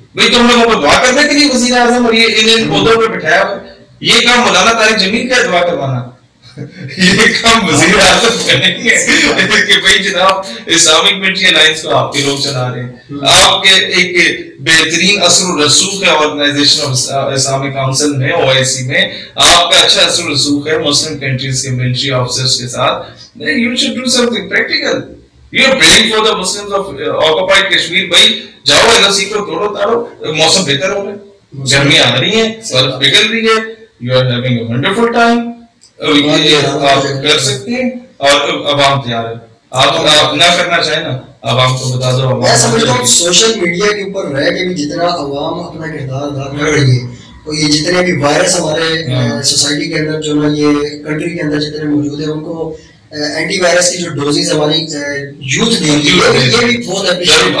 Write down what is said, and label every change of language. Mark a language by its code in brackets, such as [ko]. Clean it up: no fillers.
[ur] بھائی تم لوگوں کو دعا کرنے کے لیے وزیر اعظم اور یہ انہیں عہدوں پہ بٹھایا ہوا, یہ کام مولانا طارق جمیل کا دعا کروانا, یہ کام وزیر اعظم کا نہیں ہے کہ بھائی جناب اسلامک ملٹری الائنس کو آپ کے لوگ چلا رہے ہیں. آپ کے ایک بہترین اثر و رسوخ ہے آرگنائزیشن آف اسلامک کاؤنسل میں, او آئی سی میں, آپ کا اچھا اثر و رسوخ ہے مسلم کنٹریز کے ملٹری آفیسرز کے ساتھ. [en] You should do something practical. You are praying for the Muslims of occupied Kashmir. [ur] بھائی جاؤ LOC کو توڑو تاڑو, موسم بہتر ہو رہا ہے, گرمیاں آ رہی ہیں, برف پگھل رہی ہے, [en] you are having a wonderful time. [ur] آپ کر سکتے ہیں اور عوام تیار ہے. آپ نہ کرنا چاہیں نا, عوام کو بتا دو. میں سمجھتا ہوں سوشل میڈیا کے اوپر رہ کے بھی جتنا عوام اپنا کردار ادا کر رہی ہے, تو یہ جتنے بھی وائرس ہمارے سوسائٹی کے اندر جو نا یہ کنٹری کے اندر جتنے موجود ہیں, ان کو اینٹی وائرس کی جو ڈوزز ہماری یوتھ دے رہی ہے, یہ بھی بہت اپریشیٹ.